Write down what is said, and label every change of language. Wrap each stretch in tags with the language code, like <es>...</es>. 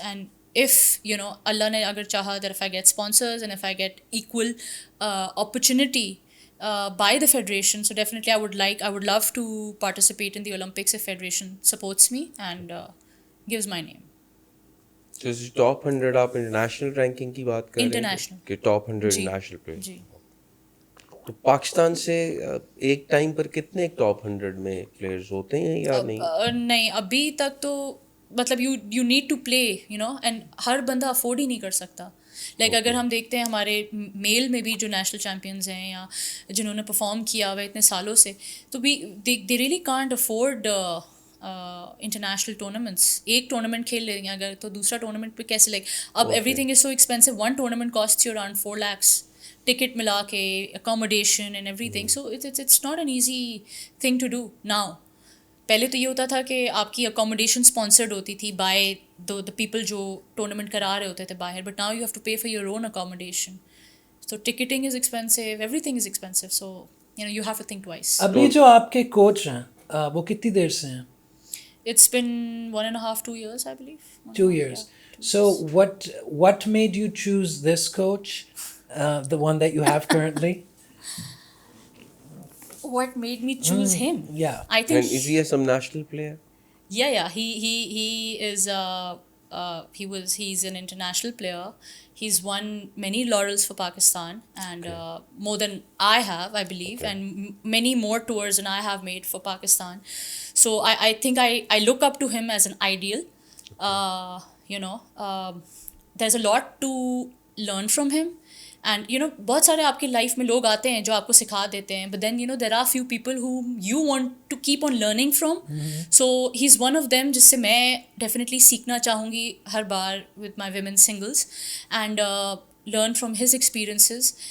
<en>and if</en> <ur>اللہ نے اگر چاہا</ur> <en>that if I get sponsors and if I get equal opportunity by the federation, so definitely I would love to participate in the Olympics if federation supports me and gives my name.</en> <ur>تو top 100 آپ international ranking کی بات کر رہے ہیں کہ top 100 international player. جی. تو پاکستان سے ایک ٹائم پر کتنے ٹاپ 100 میں پلیئرز ہوتے ہیں یا نہیں؟ نہیں ابھی تک تو مطلب</ur> <en>you need to play and</en> <ur>ہر بندہ افورڈ ہی نہیں کر سکتا. لائک اگر ہم دیکھتے ہیں ہمارے میل میں بھی جو نیشنل چیمپئنز ہیں یا جنہوں نے پرفارم کیا ہوا اتنے سالوں سے، تو بھی</ur> <en>They really can't afford international tournaments.</en> <ur>ایک ٹورنامنٹ کھیل لیں گے اگر تو دوسرا ٹورنامنٹ پہ کیسے، لائک اب</ur> <en>Everything is so expensive. One tournament cost you around 4 lakhs</en> <ur>ticket ملا کے،</ur> <en>Accommodation and everything. So it's not an easy thing to do now.</en> <ur>پہلے تو یہ ہوتا تھا کہ آپ کی اکاموڈیشن اسپانسرڈ ہوتی تھی بائی دا پیپل جو ٹورنامنٹ کرا رہے ہوتے تھے باہر،</ur> <en>But now you have to pay for your own accommodation. So ticketing is expensive, everything is expensive. So you have to think twice.</en> <ur>ابھی جو آپ کے کوچ ہیں وہ کتنی دیر سے ہیں؟</ur> <en>It's been 1.5 2 years, I believe. 2 years. So what made you choose this coach, the one that you have currently? What made me choose him? Yeah. I think. And is he some national player? Yeah. He is. He's an international player. He's won many laurels for Pakistan, and more than I have, I believe, and many more tours than I have made for Pakistan. So I think I look up to him as an ideal. There's a lot to learn from him.</en> <ur>And بہت سارے آپ کی life میں لوگ آتے ہیں جو آپ کو سکھا دیتے ہیں،</ur> <en>But then there are few people who you want to keep on learning from. So he is one of them</en> <ur>جس سے میں ڈیفینیٹلی سیکھنا چاہوں گی ہر بار</ur> <en>With my women singles, and learn from his experiences.</en>